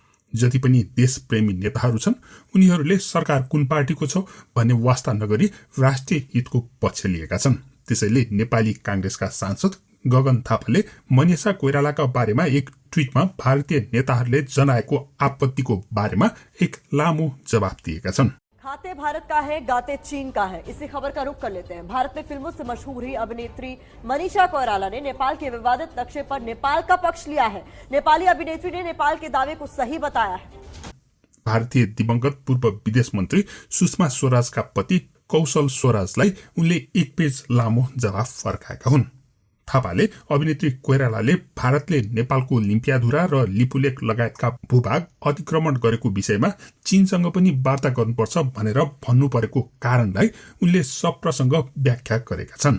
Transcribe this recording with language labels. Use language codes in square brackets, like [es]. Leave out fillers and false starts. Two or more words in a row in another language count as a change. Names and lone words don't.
[ne] जति पनि देशप्रेमी नेताहरू छन् उनीहरूले सरकार कुन पार्टीको छ भन्ने वास्ता नगरी राष्ट्रिय हितको पक्ष लिएका छन्। त्यसैले नेपाली कांग्रेसका सांसद गगन थापाले मनिषा कोइरालाका बारेमा एक ट्वीटमा भारतीय नेताहरूले जनाएको आपत्तिको बारेमा एक लामो जवाफ दिएका छन्। [hi] खाते भारत का है, गाते चीन का है। इसी खबर का रुख कर लेते हैं। भारत में फिल्मों से मशहूर ही अभिनेत्री मनीषा कोइराला ने नेपाल के विवादित नक्शे पर नेपाल का पक्ष लिया है। नेपाली अभिनेत्री ने नेपाल के दावे को सही बताया है। [ne] भारतीय दिवंगत पूर्व विदेश मन्त्री सुषमा स्वराजका पति कौशल स्वराजलाई उनले एक पेज लामो जवाफ फर्काएका हुन्। थापाले अभिनेत्री कोइरालाले भारतले नेपालको लिम्पियाधुरा र लिपुलेक लगायतका भूभाग अतिक्रमण गरेको विषयमा चीनसँग पनि वार्ता गर्नुपर्छ भनेर भन्नु परेको कारणलाई उनले सप्रसंग व्याख्या गरेका छन्।